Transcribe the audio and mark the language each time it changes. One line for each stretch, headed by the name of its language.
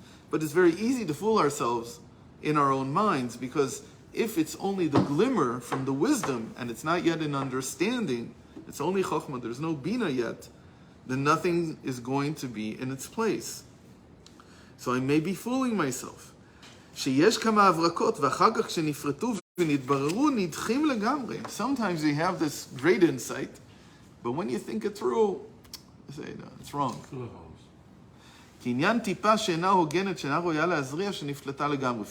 English: But it's very easy to fool ourselves in our own minds, because if it's only the glimmer from the wisdom, and it's not yet an understanding, it's only chokhmah, there's no bina yet, then nothing is going to be in its place. So I may be fooling myself.
Hebrew: שיש כמה הברקות, ואחר כך שנפרטו ונתבררו, נדחים לגמרי.
English: Sometimes you have this great insight, but when you think it through, you say, no, it's wrong.
Hebrew: כי עניין טיפה שאינה הוגנת, שאינה ראויה להזריע, שנפלטה לגמרי.